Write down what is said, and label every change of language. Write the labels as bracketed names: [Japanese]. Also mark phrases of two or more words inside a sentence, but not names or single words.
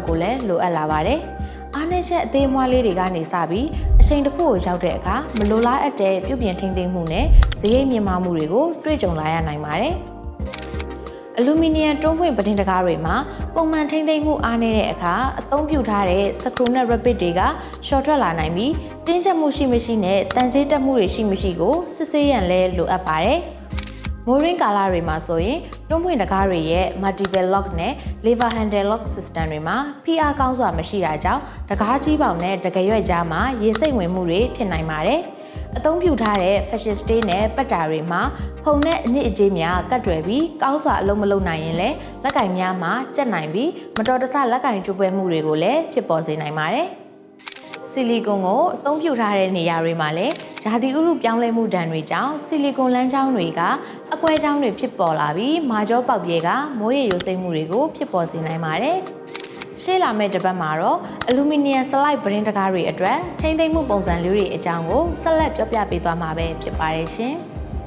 [Burmese] ကိုလည်းလိုအပ်လာပါတယ်။အားနည်းချက်အသေးအမွှားလေးတွေကနေစပြီးအချိန်တစ်ခုကိုရောက်တဲ့အခါမလိုလားအပ်တဲ့ပြုပြင်ထိမ့်သိမ့်မှုနဲ့ဈေးရိတ်မြင့်မားမှုတွေကိုတွေ့ကြုံလာရနိုင်ပါတယ်။အလူမီနီယံတွန်းဖွင့်ပတင်းတကားတွေမှာပုံမှန်ထိမ့်သိမ့်မှုအားနည်းတဲ့အခါအသုံးပြုထားတဲ့စ ကရူနဲ့ rapid တွေကရှော့ထွက်လာနိုင်ပြီးတင်းကျပ်မှုရှိမရှိနဲ့တန်ကြေးတက်မှုတွေရှိမရှိကိုစစ်ဆေးရန်လည်းလိုအပ်ပါတယ်။မိုးရင်းကာလတွေမှာဆိုရင်တွန်းဖွင့်တကားတွေရဲ့ [English] multiple lock [Burmese] နဲ့ [English] lever handle lock system [Burmese] တွေမှာဖိအားကောင်းစွာမရှိတာကြောင့်တကားကြီးပေါင်နဲ့တကယ်ရွက်ကြားမှာရေစိမ့်ဝင်မှုတွေဖြစ်နိုင်ပါတယ်။အသုံးပြုထားတဲ့ [English] fashion stay [Burmese] နဲ့ ပတ်တာတွေမှာဖုံနဲ့အနစ်အကြေးများကတ်တွယ်ပြီးကောင်းစွာအလုံးမလုံးနိုင်ရင်လည်းလက်ကင်များမှာကျက် နိုင်ပြီးမတော်တဆလက်ကင်ကျိုးပွဲမှုတွေကိုလည်းဖြစ်ပေါ်စေနိုင်ပါတယ်။ဆီလီကွန်ကိုအသုံးပြုထားတဲ့နေရာတွေမှာလည်းရာသီဥတုပြောင်းလဲမှုဒဏ်တွေကြောင့်ဆီလီကွန်လမ်းကြောင်းတွေကအကွဲကြောင်းတွေဖြစ်ပေါ်လာပြီးမာကြောပေါက်ပြဲကမိုးရေရိုစိမ့်မှုတွေကိုဖြစ်ပေါ်စေနိုင်ပါတယ်။ရှေ့လာမယ့်တစ်ပတ်မှာတော့အလူမီနီယံစလိုက်ပတင်းတကားတွေအတွက်ထိမ့်သိမ့်မှုပုံစံလေးတွေအကြောင်းကိုဆက်လက်ပြောပြပေးသွားမှာပဲဖြစ်ပါတယ်ရှင်။